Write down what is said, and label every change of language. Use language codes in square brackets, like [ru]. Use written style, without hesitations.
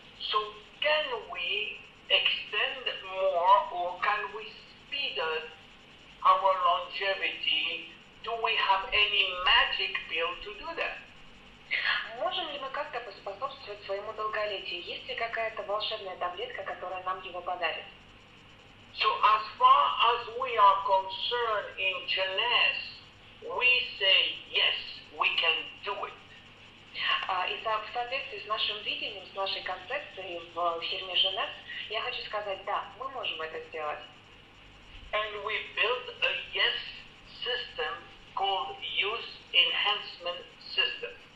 [en] So can we extend more, or can we speed up our longevity? Do we have any magic pill to do that? [ru] Можем ли мы как-то поспособствовать своему долголетию? Есть ли какая-то волшебная таблетка, которая нам его подарит? [en] So as far as we are concerned in Genes, we say yes, we can do it. [ru] И в соответствии с нашим видением, с нашей концепцией в фирме Женес, я хочу сказать, да, мы можем это сделать. [en] And we built a yes system called Use Enhancement System.